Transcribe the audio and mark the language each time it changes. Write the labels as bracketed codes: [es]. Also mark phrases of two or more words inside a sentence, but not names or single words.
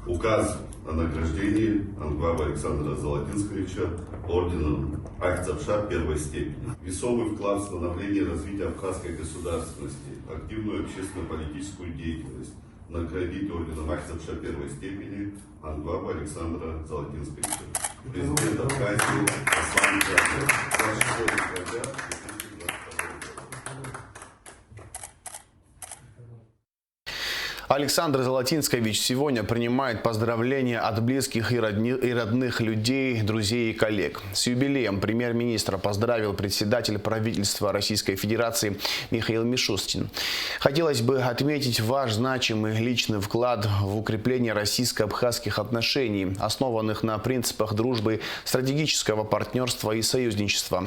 [ru] Указ о награждении Ангваба Александра Золотинсковича орденом Ахтзапша первой степени. Весомый вклад в становление и развитие абхазской государственности, активную общественно-политическую деятельность наградить орденом Ахтзапша первой степени Ангваба Александра Золотинсковича. Президент Абхазии Аслан Бжаня. Александр Золотинскович сегодня принимает поздравления от близких и родных людей, друзей и коллег. С юбилеем премьер-министра поздравил председатель правительства Российской Федерации Михаил Мишустин. Хотелось бы отметить ваш значимый личный вклад в укрепление российско-абхазских отношений, основанных на принципах дружбы, стратегического партнерства и союзничества.